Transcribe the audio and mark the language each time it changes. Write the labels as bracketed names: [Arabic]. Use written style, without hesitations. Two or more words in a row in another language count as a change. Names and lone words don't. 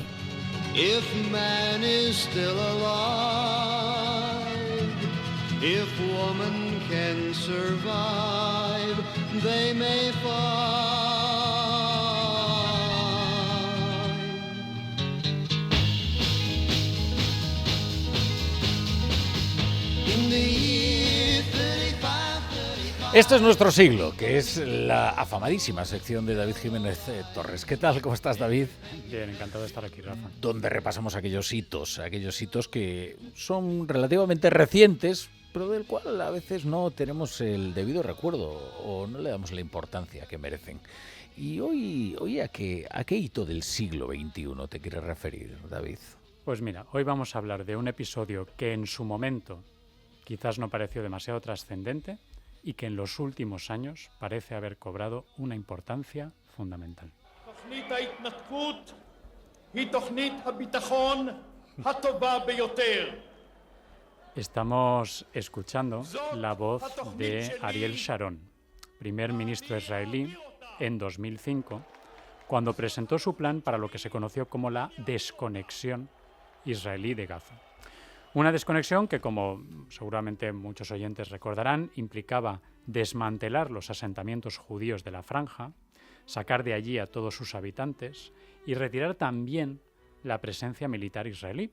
[English] If man is still alive, if woman can survive, they may find. In the year 35. [Spanish] Esto es nuestro siglo, que es la afamadísima sección de David Jiménez Torres. ¿Qué tal? ¿Cómo estás, David? Bien, encantado de estar aquí, Rafa. Donde repasamos aquellos hitos que son relativamente recientes, pero del cual a veces no tenemos el debido recuerdo o no le damos la importancia que merecen. Y hoy ¿a qué hito del siglo XXI te quieres referir, David? Pues mira, hoy vamos a hablar de un episodio que en su momento quizás no pareció demasiado trascendente y que en los últimos años parece haber cobrado una importancia fundamental. [Hebrew] תוכנית ההתנתקות היא תוכנית הביטחון הטובה ביותר. [Spanish] Estamos escuchando la voz de Ariel Sharon, primer ministro israelí en 2005, cuando presentó su plan para lo que se conoció como la desconexión israelí de Gaza. Una desconexión que, como seguramente muchos oyentes recordarán, implicaba desmantelar los asentamientos judíos de la franja, sacar de allí a todos sus habitantes y retirar también la presencia militar israelí.